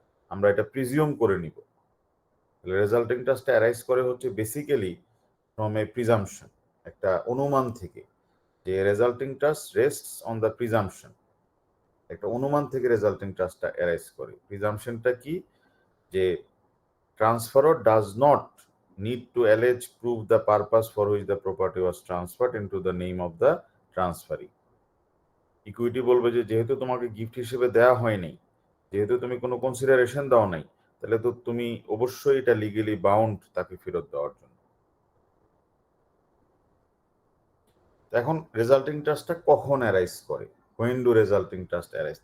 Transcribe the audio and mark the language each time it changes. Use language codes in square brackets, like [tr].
[bn] আমরা এটা প্রিজিউম করে নিব। রেজাল্টিং ট্রাস্টটা অ্যারাইজ করে হচ্ছে বেসিক্যালি ফ্রম এ প্রিজাম্পশন, একটা অনুমান থেকে, যে [en] resulting trust rests on the presumption, [bn] একটা অনুমান থেকে রেজাল্টিং ট্রাস্টটা অ্যারাইজ করে। প্রিজাম্পশনটা কি? যে [en] Transferor does not need to allege prove the purpose for which the property was transferred into the name of the transferee. [bn] Equity বলবে যে যেহেতু তোমাকে গিফট হিসেবে দেওয়া হয়নি, যেহেতু তুমি কোনো কনসিডারেশন দাও নাই, তাহলে তো তুমি অবশ্যই এটা লিগেলি বাউন্ড তাকে ফেরত দেওয়ার জন্য। এখন রেজাল্টিং ট্রাস্টটা কখন অ্যারাইজ করে? [en] When do resulting trust arise?